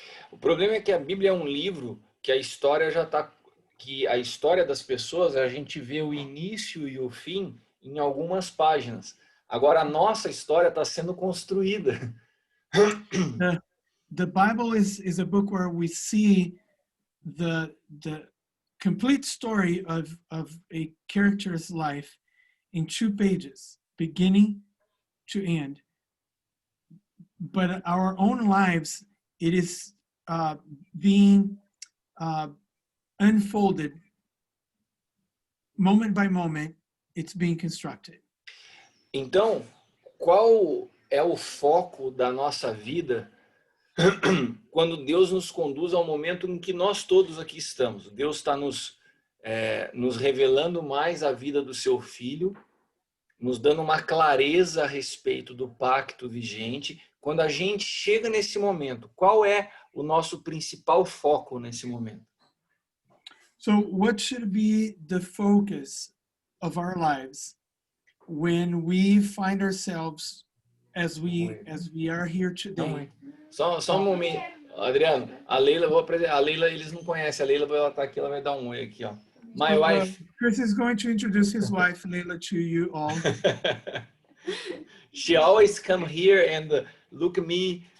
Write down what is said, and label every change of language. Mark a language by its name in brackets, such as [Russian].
[Portuguese] O problema é que a Bíblia é um livro que a história a história das pessoas, a gente vê o início e o fim em algumas páginas. Agora a nossa história está sendo construída. [English] The Bible is a book where we see the complete story of a character's life in 2 pages, beginning to end. But our own lives, it is being unfolded moment by moment. It's being constructed. [Portuguese] Então, qual é o foco da nossa vida quando Deus nos conduz ao momento em que nós todos aqui estamos? Deus está nos revelando mais a vida do seu Filho, nos dando uma clareza a respeito do pacto vigente. Quando a gente chega nesse momento, qual é o nosso principal foco nesse momento? [English] So what should be the focus of our lives when we find ourselves as we are here today? [Portuguese] Só um momento. Adriano, a Leila, vou apresentar. A Leila, eles não conhecem. A Leila, ela tá aqui, ela vai dar um oi aqui, ó. [English] My So, wife. Chris is going to introduce his wife, Leila, to you all. She always come here and look at me